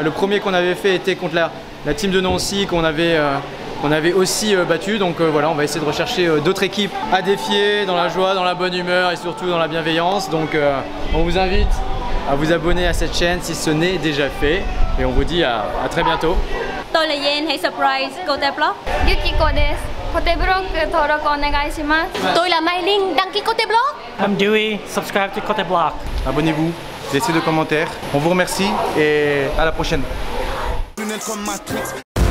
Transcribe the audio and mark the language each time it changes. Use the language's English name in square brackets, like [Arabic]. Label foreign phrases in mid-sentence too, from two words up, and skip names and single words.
[French] Le premier qu'on avait fait était contre la team de Nancy qu'on avait aussi battu. Donc voilà, on va essayer de rechercher d'autres équipes à défier dans la joie, dans la bonne humeur et surtout dans la bienveillance. Donc on vous invite à vous abonner à cette chaîne si ce n'est déjà fait. Et on vous dit à très bientôt. [Vietnamese] Tôi là Yen, hãy surprise Koteblock. [Japanese] Yukiko desu. Koteblock登録お願いします。 [Vietnamese] Tôi là Mai Linh, đăng ký Koteblock. [English] I'm Dewey. Subscribe to Koteblock. [French] Abonnez-vous, laissez des commentaires. On vous remercie et à la prochaine.